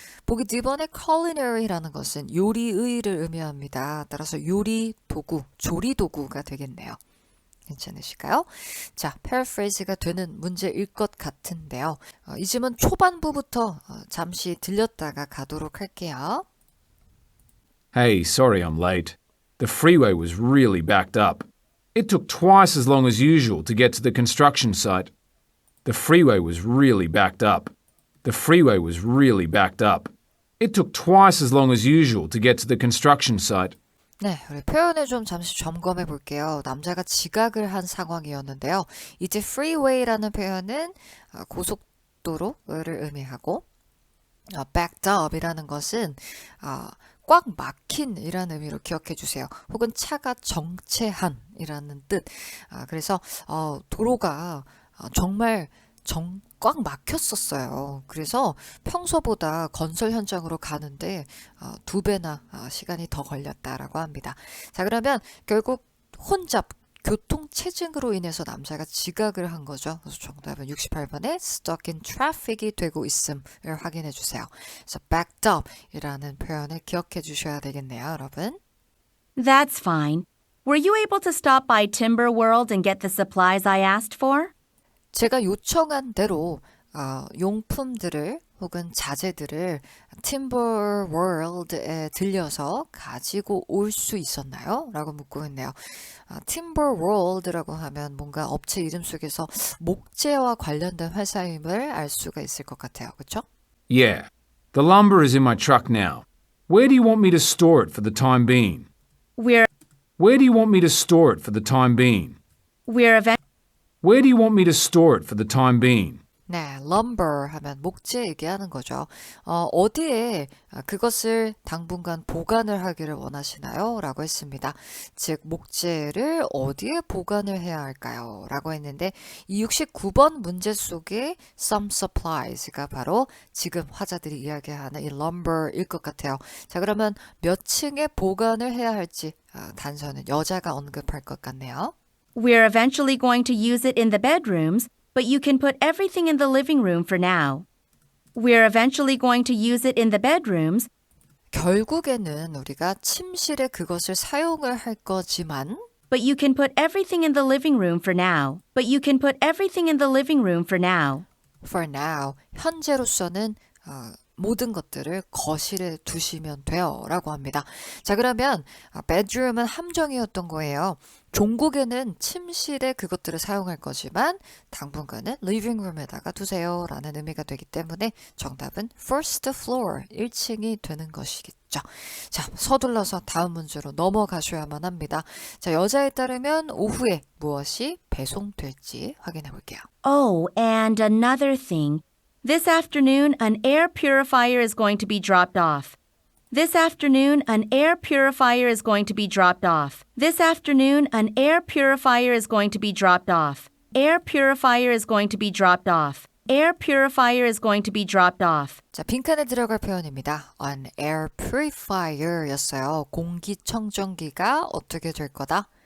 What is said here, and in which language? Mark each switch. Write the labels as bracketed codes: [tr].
[ko] 보기 D번의 culinary라는 것은 요리의를 의미합니다. 따라서 요리 도구, 조리 도구가 되겠네요. 괜찮으실까요? 자, paraphrase가 되는 문제일 것 같은데요. 이 질문 초반부부터 잠시 들렸다가 가도록 할게요. [en] Hey, sorry I'm late. The freeway was really backed up. It took twice as long as usual to get to the construction site. The freeway was really backed up. The freeway was really backed up. It took twice as long as usual to get to the construction site. [ko] 네, 우리 표현을 좀 잠시 점검해 볼게요. 남자가 지각을 한 상황이었는데요. 이제 freeway라는 표현은 고속도로를 의미하고 backed up이라는 것은 꽉 막힌이라는 의미로 기억해 주세요. 혹은 차가 정체한이라는 뜻. 그래서 도로가 정말 꽉 막혔었어요. 그래서 평소보다 건설 현장으로 가는데 2배나 시간이 더 걸렸다라고 합니다. 자, 그러면 결국 혼잡 교통체증으로 인해서 남자가 지각을 한 거죠. 그래서 정답은 68번에 stuck in traffic이 되고 있음을 확인해 주세요. 그래서 backed up 이라는 표현을 기억해 주셔야 되겠네요, 여러분. [en] That's fine. Were you able to stop by Timber World and get the supplies I asked for? [ko] 제가 요청한 대로 용품들을 혹은 자재들을 팀버 월드에 들려서 가지고 올 수 있었나요? 라고 묻고 있네요. 팀버 월드라고 하면 뭔가 업체 이름 속에서 목재와 관련된 회사임을 알 수가 있을 것 같아요. 그렇죠? [en] Yeah. The lumber is in my truck now. Where do you want me to store it for the time being? Where do you want me to store it for the time being? We're Where do you want me to store it for the time being? [ko] 네, lumber 하면 목재 얘기하는 거죠. 어디에 그것을 당분간 보관을 하기를 원하시나요? 라고 했습니다. 즉, 목재를 어디에 보관을 해야 할까요? 라고 했는데 이 69번 문제 속에 some supplies가 바로 지금 화자들이 이야기하는 이 lumber일 것 같아요. 자, 그러면 몇 층에 보관을 해야 할지 단서는 여자가 언급할 것 같네요. [en] We're eventually going to use it in the bedrooms, but you can put everything in the living room for now. We're eventually going to use it in the bedrooms, [ko] 결국에는 우리가 침실에 그것을 사용을 할 거지만 [en] but you can put everything in the living room for now. But you can put everything in the living room for now. [ko] for now, 현재로서는 모든 것들을 거실에 두시면 돼요 라고 합니다. 자, 그러면 bedroom은 함정이었던 거예요. 종국에는 침실에 그것들을 사용할 거지만 당분간은 living room에다가 두세요 라는 의미가 되기 때문에 정답은 first floor, 1층이 되는 것이겠죠. 자, 서둘러서 다음 문제로 넘어가셔야만 합니다. 자, 여자에 따르면 오후에 무엇이 배송될지 확인해 볼게요. [en] Oh, and another thing. This afternoon, an air purifier is going to be dropped off. This afternoon, an air purifier is going to be dropped off. This afternoon, an air purifier is going to be dropped off. Air purifier is going to be dropped off. Air purifier is going to be dropped off. [ko] 자, 빈칸에 들어갈 표현입니다. [en] An air purifier [ko] 였어요. 공기청정기가 어떻게 될 거다?